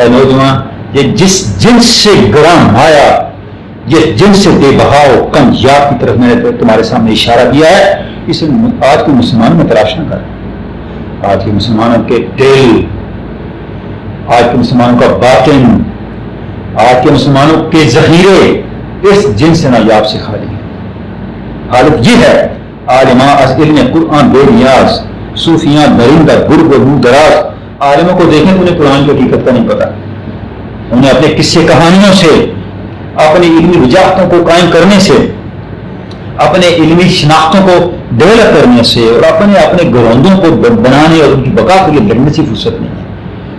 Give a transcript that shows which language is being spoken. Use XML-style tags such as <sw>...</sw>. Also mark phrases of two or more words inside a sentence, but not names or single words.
<ur>اے نوجوان یہ جس جنس سے گرام آیا، جس جنس سے بے بہاؤ کم یاب کی طرف میں نے تمہارے سامنے اشارہ کیا ہے، اسے آج کے مسلمانوں میں تلاش نہ کر۔ آج کے مسلمانوں کے دل، آج کے مسلمانوں کا باطن، آج کے مسلمانوں کے ذخیرے اس جنس سے نایاب سے خالی ہیں۔ حالت یہ ہے</ur> <fa>عالماں از علم قرآن بے نیاز، صوفیاں درندہ گرگ و رو دراز۔</fa> <ur>عالموں کو دیکھیں تو انہیں قرآن کی حقیقت کا نہیں پتا، انہیں اپنے قصے کہانیوں سے، اپنی علمی وجاہتوں کو قائم کرنے سے، اپنے علمی شناختوں کو ڈیولپ کرنے سے اور اپنے گروندوں کو بنانے اور ان کی بقا کے لیے لڑنے سے فرصت نہیں ہے۔</ur>